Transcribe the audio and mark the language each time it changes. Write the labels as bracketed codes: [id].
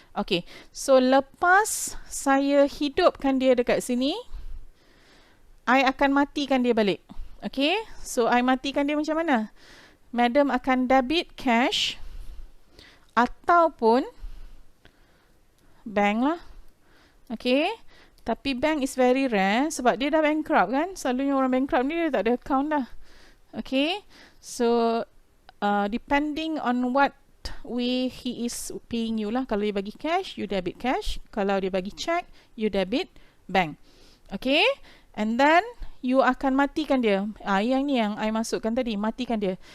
[ms] Okay, so lepas saya hidupkan dia dekat sini, I akan matikan dia balik. Okay, so I matikan dia macam mana? Madam akan debit cash ataupun bank lah. Okay, tapi bank [en] is very rare [ms] sebab dia dah bankrupt kan. Selalunya orang bankrupt ni dia tak ada account dah. [en] Okay, so depending on what way he is paying you lah. [ms] Kalau dia bagi cash, [en] you debit cash. [ms] Kalau dia bagi check, [en] you debit bank. [ms] Okay, [en] and then you [ms] akan matikan dia. Yang ni yang I masukkan tadi, matikan dia.